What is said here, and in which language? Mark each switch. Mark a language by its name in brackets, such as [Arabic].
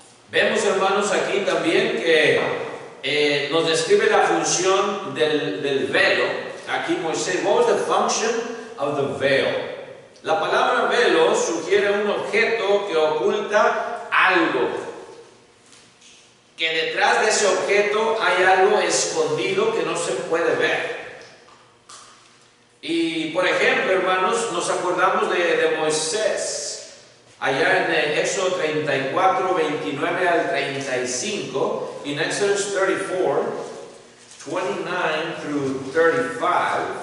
[Spanish] Vemos, hermanos, aquí también que nos describe la función del velo. Aquí [English] Moisés, what was the function of the veil? [Spanish] La palabra velo sugiere un objeto que oculta algo, que detrás de ese objeto hay algo escondido que no se puede ver. Y por ejemplo, hermanos, nos acordamos de Moisés, allá en Éxodo 34, 29 al 35, en [English] Exodus 34, 29 through 35,